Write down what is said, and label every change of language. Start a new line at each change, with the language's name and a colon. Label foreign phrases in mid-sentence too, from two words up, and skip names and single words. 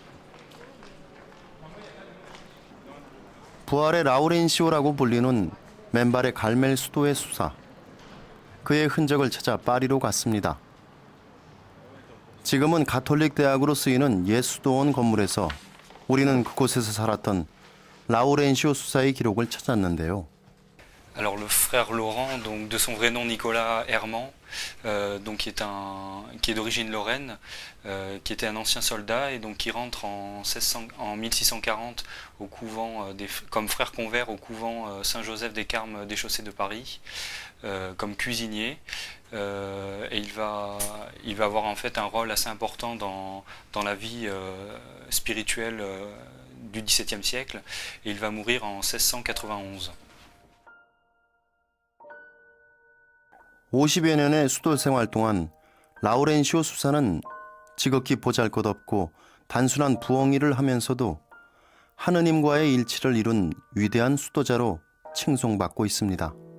Korean: 부활의 라우렌시오라고 불리는 맨발의 갈멜 수도의 수사. 그의 흔적을 찾아 파리로 갔습니다. 지금은 가톨릭 대학으로 쓰이는 옛 수도원 건물에서 우리는 그곳에서 살았던 라우렌시오 수사의 기록을 찾았는데요.
French: Alors le frère Laurent, donc de son vrai nom Nicolas Herman, donc qui est d'origine lorraine, qui était un ancien soldat et donc qui rentre en 1640 au couvent comme frère convert au couvent Saint-Joseph des Carmes des Chaussées de Paris, comme cuisinier. Et il va avoir en fait un rôle assez important dans la vie spirituelle du XVIIe siècle et il va mourir en 1691.
Korean: 50여 년의 수도 생활 동안 라우렌시오 수사는 지극히 보잘것없고 단순한 부엉이를 하면서도 하느님과의 일치를 이룬 위대한 수도자로 칭송받고 있습니다.